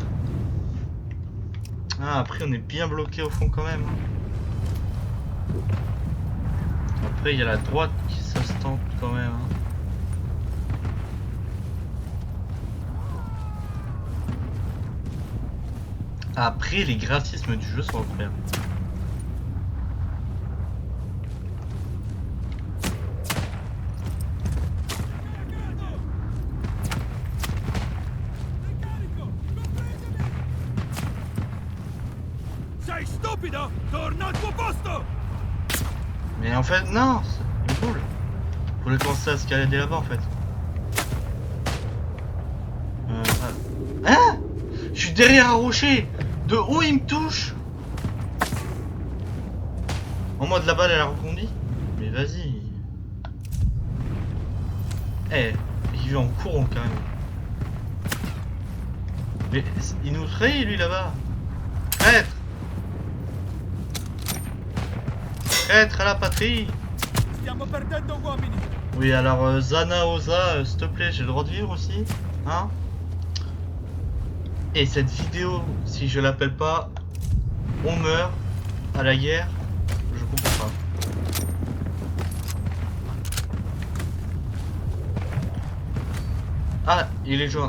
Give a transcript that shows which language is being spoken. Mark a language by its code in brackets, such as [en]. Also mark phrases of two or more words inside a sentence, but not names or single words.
[fr] Ah, après on est bien bloqué au fond quand même. Après il y a la droite qui s'instante quand même. Après les graphismes du jeu sont incroyables. [it] Sei stupido? Torna al tuo posto! [fr] Mais en fait non, c'est cool. Faut le commencer à escalader là-bas en fait. Hein? Je suis derrière un rocher. De où il me touche? En mode la balle elle a rebondi. Mais vas-y. Eh, il va en courant quand même. Mais il nous trahit lui là-bas. Traître. Traître à la patrie. [it] Stiamo perdendo uomini! [fr] Oui alors Zana Oza, s'il te plaît, j'ai le droit de vivre aussi. Hein? Et cette vidéo, si je l'appelle pas on meurt à la guerre, je comprends pas. Ah, il est joint.